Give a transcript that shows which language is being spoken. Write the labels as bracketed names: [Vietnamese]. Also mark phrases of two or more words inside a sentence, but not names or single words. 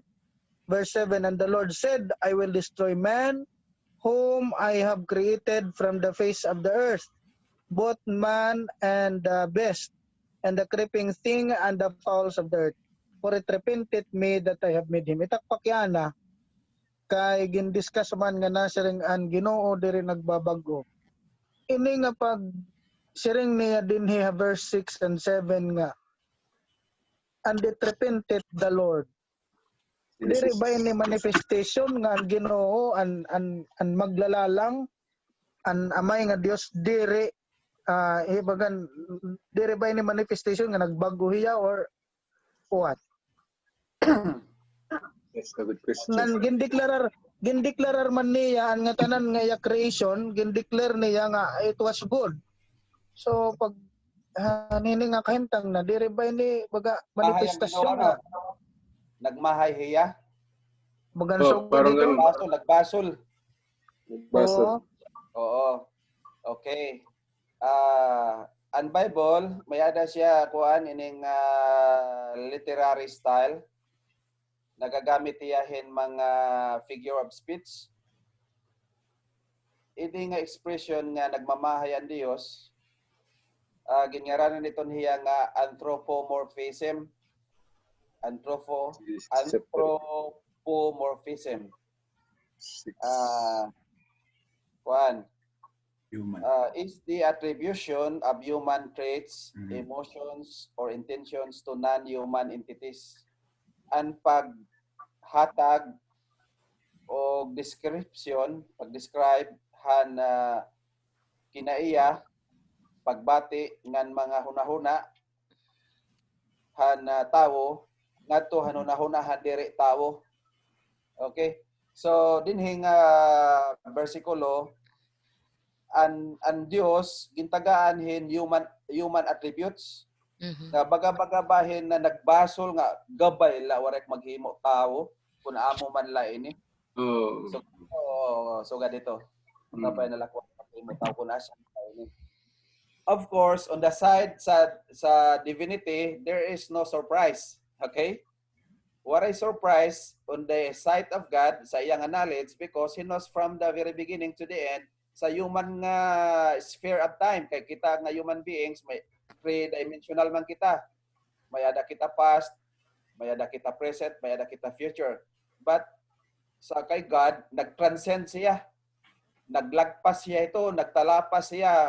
[English] Verse 7, and the Lord said, I will destroy man, whom I have created from the face of the earth, both man and the beast, and the creeping thing, and the fowls of the earth. For it repented me that I have made him. [Waray] Itakpak yan na, kay gindiscuss man nga na siring an Ginoo diri nagbabago. Ini nga pag siring niya din hiya [English] verse 6 and 7 [Waray] nga, [English] and it repented the Lord. [Waray] Diri ba ini manifestation nga ang Ginoo an maglalalang an amay nga Dios diri ibagan diri ba ini manifestation nga nagbago hiya [English] or what? That's a good question. [Waray] Ngan gindeklarar man niya ang nga tanan nga iya creation, gindeclare niya nga [English] it was good. [Waray] So pag nini nga kahintang na diri ba ini baga manifestasyon nga nagmahay hiya. bagan Oh, so [Filipino] parang dito. ganun. [Waray] Nagbasol. Basol. Oo. Okay. Ang Bible, may ada siya kuan ining [English] literary style. [Waray] Nagagamit iyahin mga [English] figure of speech. [Waray] Ini nga expression nga nagmamahay ang Dios. Ginyaranan nito niya nga anthropomorphism. Anthropomorphism. Kuan. Human. [English] Is the attribution of human traits, emotions, or intentions to non-human entities. [Waray] Ang paghatag o description, pag-describe han kinaiya, pagbati ngan mga hunahuna han tawo ngadto hanunahuna han diri tawo. Okay? So dinhing bersikulo an Dios gintagaan hin [English] human attributes. [Waray] Na baga-bahin na nagbasol nga gabay la warek maghimo tawo kun amo man la ini. [Filipino] So ganito. [Waray] Gabay na la kun maghimo tawo kun asa ini. [English] Of course, on the side sa divinity, there is no surprise. Okay? What is surprise on the side of God [Cebuano] sa iyang [English] knowledge because He knows from the very beginning to the end sa human nga sphere of time. [Waray] Kay kita nga [English] human beings, [Waray] may three-dimensional man kita. May ada kita past, may ada kita present, may ada kita future. But sa kay God, nag-transcend siya. Naglagpas siya ito, nagtalapas siya.